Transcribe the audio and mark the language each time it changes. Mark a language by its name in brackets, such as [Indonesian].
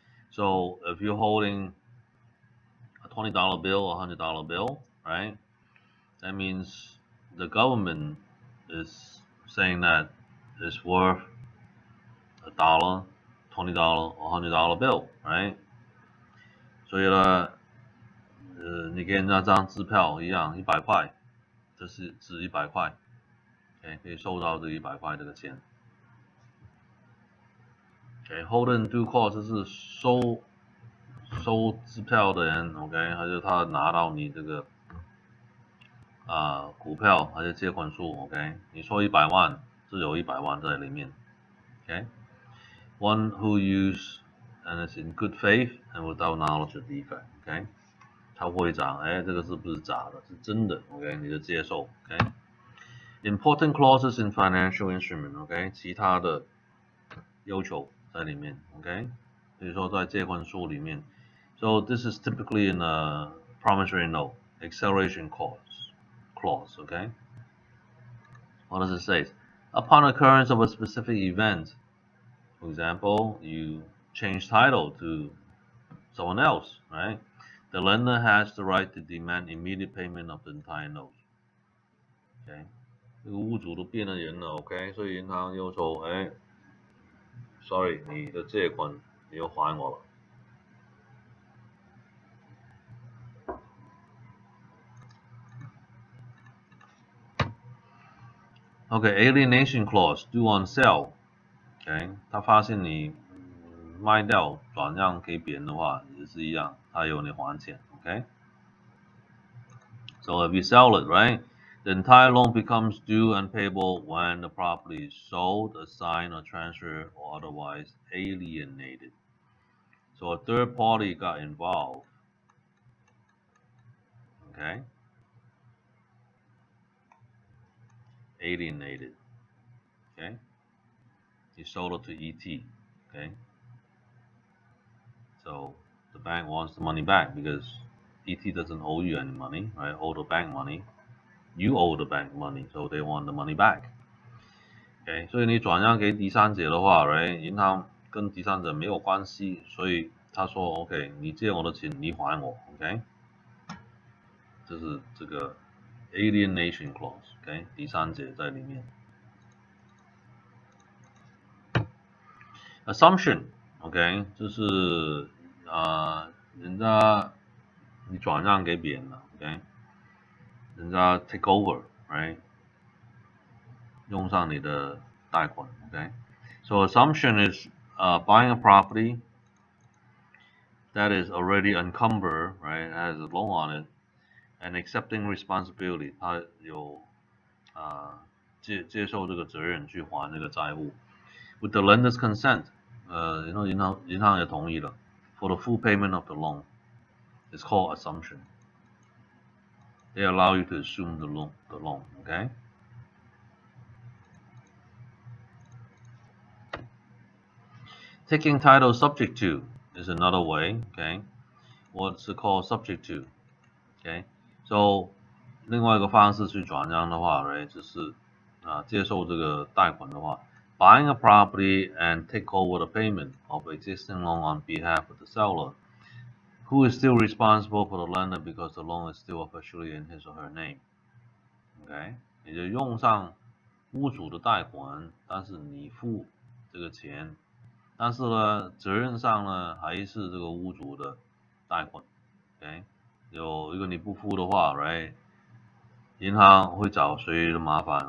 [English] So if you're holding a $20 bill, a $100 bill, right? That means the government is saying that it's worth a dollar, $20 or $100 bill, right? [Chinese] 所以呢，你给人家张支票一样，100块，这是值100块， OK， 可以收到这100块这个钱。 OK，hold in due course 就是收支票的人 ，OK， 还是他拿到你这个股票还是借款书 ，OK， 你说100万，是有100万在里面 ，OK。 [English] One who use and is in good faith and without knowledge of defect, [Chinese] OK。他会讲，哎，这个是不是假的？是真的 ，OK， 你就接受 ，OK。 [English] Important clauses in financial instrument, [Chinese] OK， 其他的要求在里面 ，OK。比如说在借款书里面 [English] ，So this is typically in a promissory note, acceleration clause, OK. What does it say? Upon occurrence of a specific event, for example, you change title to someone else, right? The lender has the right to demand immediate payment of the entire note. [Chinese] OK， 这个屋主都变了人了 ，OK， 所以银行要求，哎 ， [English] sorry， [Chinese] 你的借款你要还我了。 OK，alienation clause due on sale。OK， 他发现你卖掉转让给别人的话，也是一样，他有你还钱。 [English] OK。So if you sell it, right, the entire loan becomes due and payable when the property is sold, assigned, or transferred, or otherwise alienated. So a third party got involved. Okay. Alienated. Okay. You sold it to ET. Okay. So the bank wants the money back because ET doesn't owe you any money, right? Owe the bank money. You owe the bank money, so they want the money back. [Chinese] OK， 所以你转让给第三者的话 ，right， 银行跟第三者没有关系，所以他说 OK， 你借我的钱你还我 ，OK， 这是这个 alienation clause，OK， 第三者在里面。 Assumption，OK， 就是人家你转让给别人了 ，OK， 人家 [English] take over， [Chinese] right， 用上你的贷款 ，OK。 [English] So assumption is buying a property that is already encumbered, right? Has a loan on it, and accepting responsibility， [Chinese] 他有接受这个责任去还这个债务。 [English] With the lender's consent， [Chinese] 然后银行也同意了。 [English] For the full payment of the loan, it's called assumption. They allow you to assume the loan, okay? Taking title subject to is another way, okay? What's it called subject to? Okay, so [Chinese] 另外一个方式去转让的话 [English] ，right， [Chinese] 就是接受这个贷款的话 [English] ，buying a property and take over the payment of existing loan on behalf of the seller, who is still responsible for the lender because the loan is still officially in his or her name. [Chinese] OK， 你就用上屋主的贷款，但是你付这个钱，但是呢，责任上呢还是这个屋主的贷款。 OK。如果你不付的话 ，right， 银行会找谁的麻烦？